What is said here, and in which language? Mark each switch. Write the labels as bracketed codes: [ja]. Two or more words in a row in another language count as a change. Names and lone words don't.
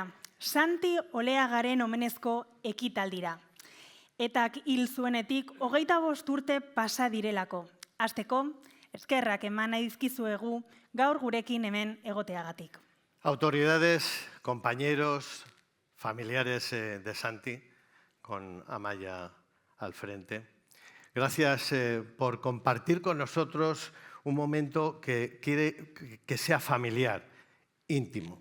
[eu] Santi Oleagaren omenezko ekitaldira. Etak hil zuenetik 25 urte pasa direlako. Hasteko, eskerrak eman nahi dizkizuegu gaur gurekin hemen egoteagatik. [es] Autoridades, compañeros, familiares de Santi, con Amaya al frente, gracias por compartir con nosotros un momento que quiere que sea familiar, íntimo.